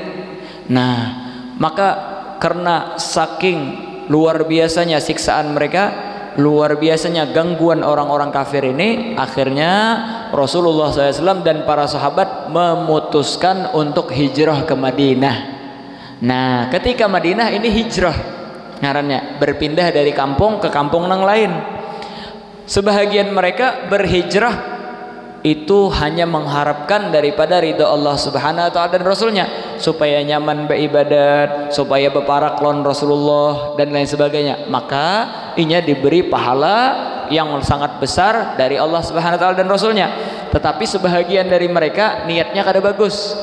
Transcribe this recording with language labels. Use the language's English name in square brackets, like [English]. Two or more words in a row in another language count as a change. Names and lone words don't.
[Indonesian] Nah, maka karena saking luar biasanya siksaan mereka, luar biasanya gangguan orang-orang kafir ini, akhirnya Rasulullah SAW dan para sahabat memutuskan untuk hijrah ke Madinah. [Banjar] Nah, ketika Madinah ini hijrah ngarannya, berpindah dari kampung ke kampung yang lain. [Indonesian] Sebahagian mereka berhijrah itu hanya mengharapkan daripada ridha [Arabic] الله سبحانه وتعالى [Indonesian] dan Rasulnya, supaya nyaman beribadat, supaya berparak lawan Rasulullah dan lain sebagainya. [Banjar] Maka inya diberi pahala yang sangat besar dari [Arabic] الله سبحانه وتعالى [Banjar] dan Rasulnya. Tetapi sebahagian dari mereka niatnya kada bagus.